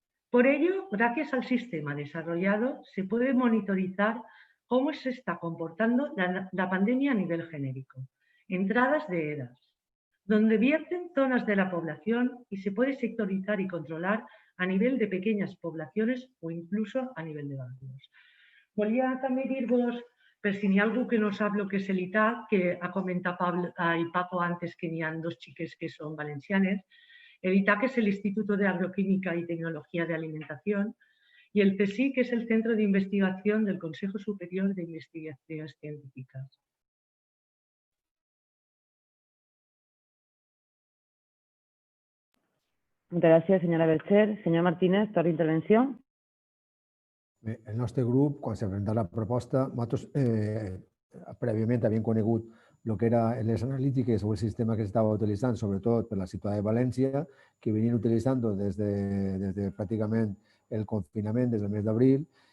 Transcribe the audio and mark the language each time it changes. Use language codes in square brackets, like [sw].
[es] Por ello, gracias al sistema desarrollado, se puede monitorizar cómo se está comportando la pandemia a nivel genérico, entradas de EDAs, donde vierten zonas de la población y se puede sectorizar y controlar a nivel de pequeñas poblaciones o incluso a nivel de barrios. [ca] Volia també dir-vos, per si n'hi ha algú que no sap el que és l'ITAC, que ha comentat Paco antes que n'hi ha dos xiques que són valencianes. [es] El ITAC es el Instituto de Agroquímica y Tecnología de Alimentación y el CSIC es el Centro de Investigación del Consejo Superior de Investigaciones Científicas. Muchas gracias, señora Bercher. [ca] Señor Martínez, torna intervenció. Bé, el nostre grup, quan s'ha presentat la proposta, nosaltres prèviament havíem conegut el que eren les analítiques o el sistema que s'estava utilitzant, sobretot per la ciutat de València, que venien utilitzant des de pràcticament el confinament, des del mes d'abril.